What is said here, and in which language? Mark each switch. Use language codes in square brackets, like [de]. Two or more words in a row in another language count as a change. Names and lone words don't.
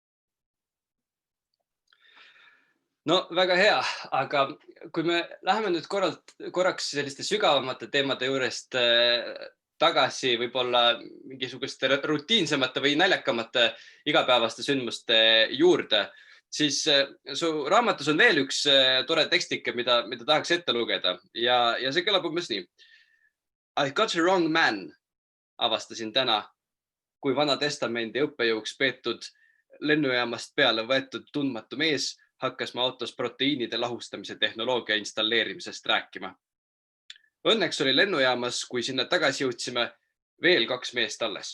[et] No väga hea, aga kui me läheme nüüd korraks selliste sügavamate teemade juurest tagasi võib-olla mingisuguste rutiinsemate või naljakamate igapäevaste sündmuste juurde, siis su raamatus on veel üks tore tekstike, mida tahaks ette lugeda ja see kõlab umbes nii. [en] I got a wrong man, [et] avastasin täna, kui Vana Testamendi õppejõuks peetud lennujaamast peale võetud tundmatu mees hakkas ma autos proteiinide lahustamise tehnoloogia installeerimisest rääkima. Õnneks oli lennujaamas, kui sinna tagasi jõudsime, veel 2 meest alles.